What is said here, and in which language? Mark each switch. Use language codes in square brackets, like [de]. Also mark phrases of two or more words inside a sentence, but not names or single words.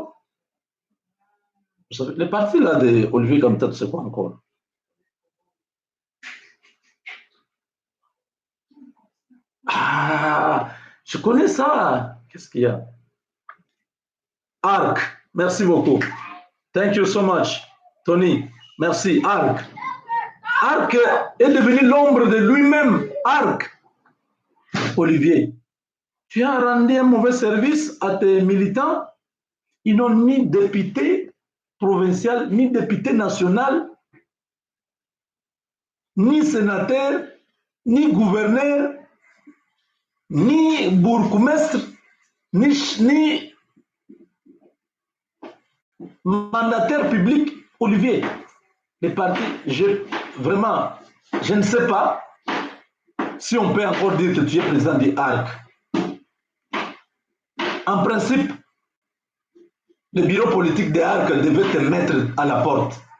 [fr] Vous savez, les partis là de Olivier Kamitatou, c'est quoi encore? Ah, je connais ça. Qu'est-ce qu'il y a? ARC, merci beaucoup. [en] Thank you so much, Tony. [fr] Merci, ARC. ARC est devenu l'ombre de lui-même. ARC. Olivier, tu as rendu un mauvais service à tes militants. Ils n'ont ni député provincial, ni député national, ni sénateur, ni gouverneur, ni bourgmestre, ni mandataire public. Olivier, les partis, vraiment, je ne sais pas si on peut encore dire que tu es président du ARC. En principe, le bureau politique de ARC devait te mettre à la porte.